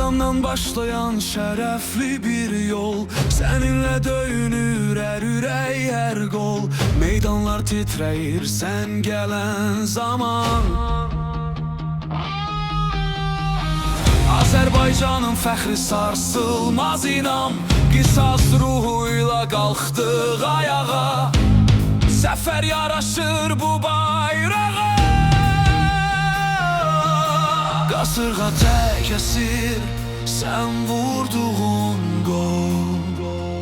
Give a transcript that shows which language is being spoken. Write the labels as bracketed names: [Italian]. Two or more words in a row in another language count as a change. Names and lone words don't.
[Turkish] Sıfırdan başlayan şerefli bir yol, seninle döyünür her ürək, her gol. Meydanlar titreyir sen gelen zaman. [Azerbaijani] Azərbaycanın fəxri sarsılmaz inam, qisas ruhuyla qalxdıq ayağa. Zəfər yaraşır bu bayrağa. Qasırğa tək əsir, sən vurduğun qol.